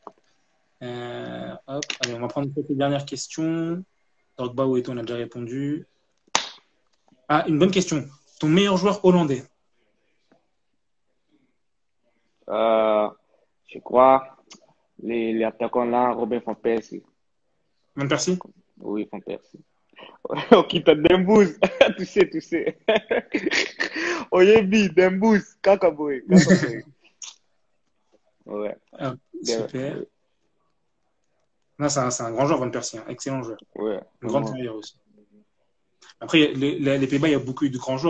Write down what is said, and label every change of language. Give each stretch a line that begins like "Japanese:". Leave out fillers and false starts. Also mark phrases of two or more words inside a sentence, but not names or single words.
French: Hop, allez, on va prendre quelques dernières questions. Drogba ou Eto'o, on a déjà répondu. Ah, une bonne question. Ton meilleur joueur hollandais? Euh, je crois les attaquants là, Robin Van Persie. Van Persie? Oui, Van Persie. Okita Dembouz. Tu sais. Oyebi, Dembouz. Kakaboy. Ouais. Ah, super. Oui. Non, c'est un grand joueur, Van Persie, hein. Excellent joueur. Ouais, Une grande vraiment. carrière aussi. Après, les Pays-Bas, il y a beaucoup eu de grands joueurs, hein.